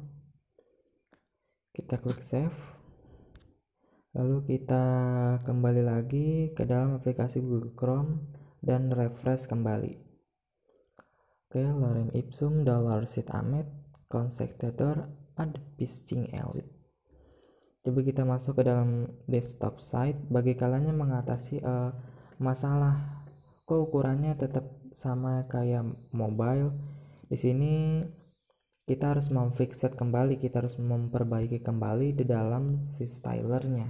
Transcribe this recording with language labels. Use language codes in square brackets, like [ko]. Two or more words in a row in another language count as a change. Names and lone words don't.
[id] Kita klik save. Lalu kita kembali lagi ke dalam aplikasi Google Chrome dan refresh kembali. Oke, [la] lorem ipsum $sit amet consecutor ad piscing elite. [id] Coba kita masuk ke dalam [en] desktop site. [id] Bagi kalian yang mengatasi masalah kok ukurannya tetap sama kayak mobile, di sini kita harus memfixet kembali, kita harus memperbaiki kembali di dalam si stylernya.